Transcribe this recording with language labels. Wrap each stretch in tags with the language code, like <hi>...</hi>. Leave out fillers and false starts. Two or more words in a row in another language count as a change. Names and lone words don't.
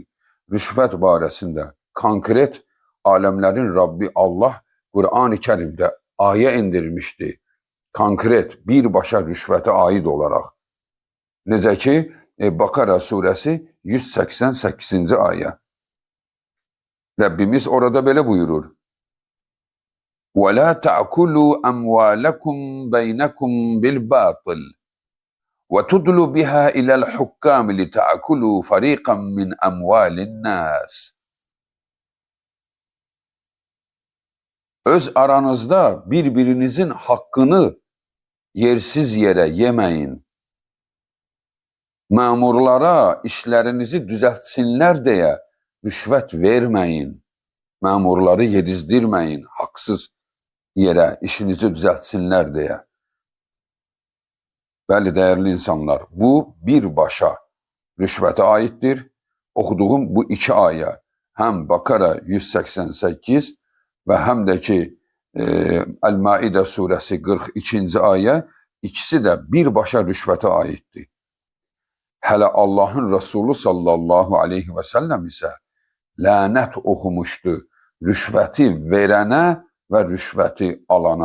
<az>Rüşvət barəsində konkret aləmlərin Rabbi Allah Qur'an-ı Kərimdə ayə indirmişdi. Konkret birbaşa rüşvətə aid olaraq. Necə ki, Bakara surəsi 188-ci ayə. Rəbbimiz orada belə buyurur.</az> <ar>وَلَا تَأْكُلُوا أَمْوَالَكُمْ بَيْنَكُمْ بِالْبَاطِلِ وَتُدْلُوا بِهَا إِلَى الْحُكَّامِ لِتَأْكُلُوا فَرِيقًا مِنْ أَمْوَالِ النَّاسِ.</ar> <tr>Öz aranızda birbirinizin hakkını yersiz yere yemeyin. Memurlara işlerinizi düzeltsinler diye rüşvet vermeyin. Memurları yedizdirmeyin haksız yere işinizi düzeltsinler diye. Bəli, değerli insanlar, bu birbaşa rüşvete aittir. Okuduğum bu iki ayet hem Bakara 188 ve hem de ki</tr> <az>El-Maidə surəsi 42-ci ayə, ikisi də birbaşa rüşvətə aiddir. Hələ Allahın Resulü</az> <ar>صلى الله عليه وسلم</ar> <az>isə lənət oxumuşdu rüşvəti verənə və rüşvəti alana.</az>